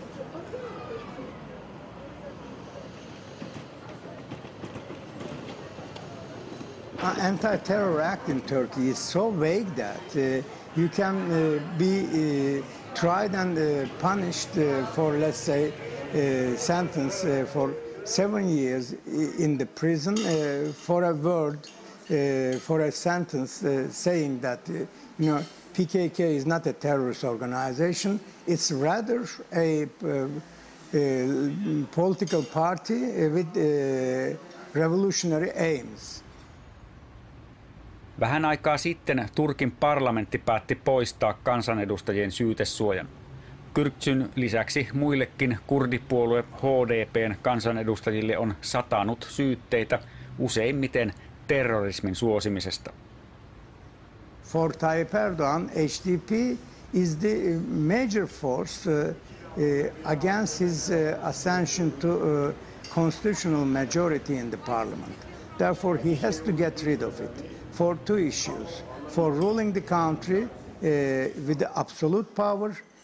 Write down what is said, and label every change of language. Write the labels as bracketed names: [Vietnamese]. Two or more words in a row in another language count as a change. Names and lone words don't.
[English] Anti-Terror Act in Turkey is so vague that you can be tried and punished for, let's say, sentence for 7 years in the prison for a word for a sentence saying that PKK is not a terrorist organization. It's rather a political party with revolutionary aims. [Finnish] Vähän aikaa sitten Turkin parlamentti päätti poistaa kansanedustajien syytesuojan. Kürkçyn lisäksi muillekin kurdipuolue HDP:n kansanedustajille on satanut syytteitä useimmiten terrorismin suosimisesta. [English] For Tayyip Erdogan, HDP is the major force against his ascension to constitutional majority in the parliament. Therefore, he has to get rid of it for two issues: for ruling the country with the absolute power,